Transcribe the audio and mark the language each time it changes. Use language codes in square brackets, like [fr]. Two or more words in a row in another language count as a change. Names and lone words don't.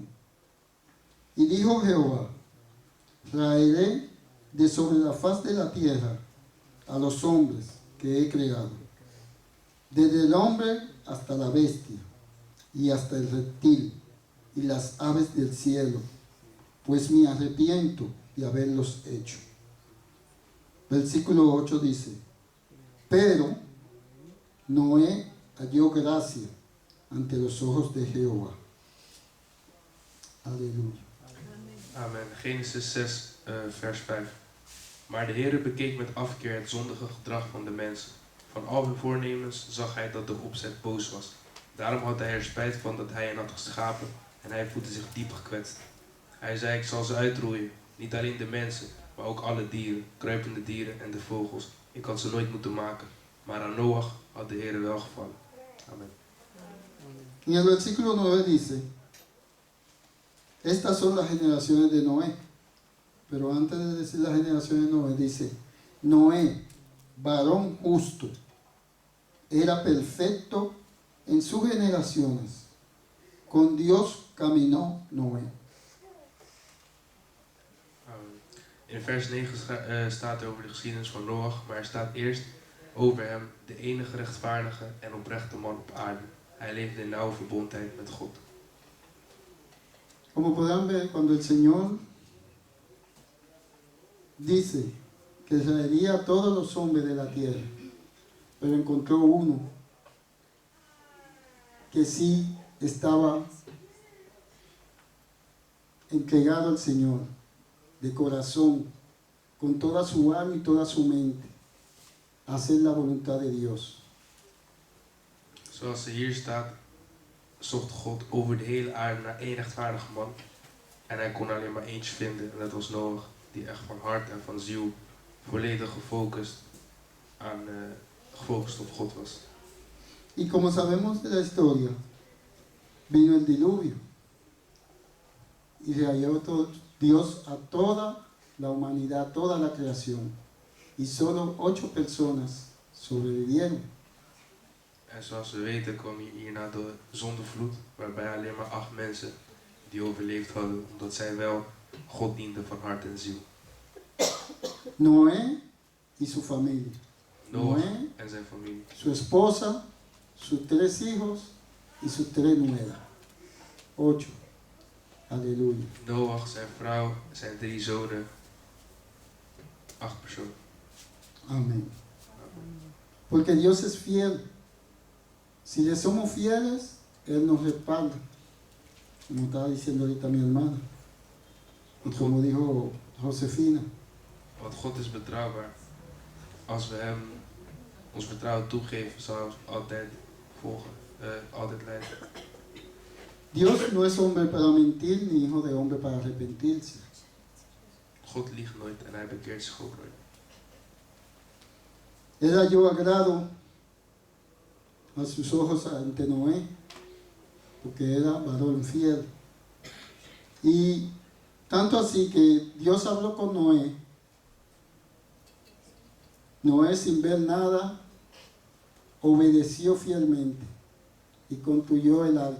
[es] Y dijo Jehová, traeré de sobre la faz de la tierra a los hombres que he creado, desde el hombre hasta la bestia, y hasta el reptil, y las aves del cielo, pues me arrepiento de haberlos hecho. Versículo 8 dice, pero Noé halló gracia ante los ojos de Jehová. Aleluya. [nl] Amen. Genesis 6 vers 5. Maar de Heere bekeek met afkeer het zondige gedrag van de mensen. Van al hun voornemens zag hij dat de opzet boos was. Daarom had hij er spijt van dat hij hen had geschapen en hij voelde zich diep gekwetst. Hij zei, ik zal ze uitroeien, niet alleen de mensen, maar ook alle dieren, kruipende dieren en de vogels. Ik had ze nooit moeten maken, maar aan Noach had de Heere welgevallen. Amen. [es] En el versículo 9 dice, estas son las generaciones de Noé. Pero antes de decir las generaciones de Noé, dice, Noé, varón justo, era perfecto en sus generaciones. Con Dios caminó Noé. [nl] In vers 9 staat er over de geschiedenis van Noach, maar er staat eerst over hem, de enige rechtvaardige en oprechte man op aarde. Hij leefde in nauwe verbondheid met God. [es] Como podrán ver, cuando el Señor dice que traería a todos los hombres de la tierra, pero encontró uno que sí estaba entregado al Señor, de corazón, con toda su alma y toda su mente, a hacer la voluntad de Dios. [nl] Zoals er hier staat, zocht God over de hele aarde naar één rechtvaardige man. En hij kon alleen maar eentje vinden, en dat was Noach, die echt van hart en van ziel volledig gefocust op God was. [es] Y como sabemos de la historia, vino el diluvio y rayó Dios a toda la humanidad, toda la creación, y solo 8 personas sobrevivieron. [nl] En zoals we weten kwam hierna de zondevloed, waarbij alleen maar 8 mensen die overleefd hadden omdat zij wel God dienden van hart en ziel. [es] Noé y su familia. [nl] Noach [es] Noé, [nl] en zijn familie. [es] su esposa, sus 3 hijos y sus 3 nueras. 8. Aleluya. [nl] Noach, zijn vrouw, zijn 3 zonen. 8 personen. [es] Amén. Porque Dios es fiel. Si le somos fieles, Él nos respalda. Como estaba diciendo ahorita mi hermana. Y como dijo Josefina. [nl] Want God is betrouwbaar. Als we hem ons vertrouwen toegeven, zal hij ons altijd volgen, altijd leiden. [es] Dios no es hombre para mentir, ni hijo de hombre para arrepentirse. [nl] God liegt nooit en hij bekeert zich ook nooit. [es] Era yo agrado a sus ojos ante Noé, porque era varón fiel. Y tanto así que Dios habló con Noé. Noé, sin ver nada, obedeció fielmente y construyó el arca.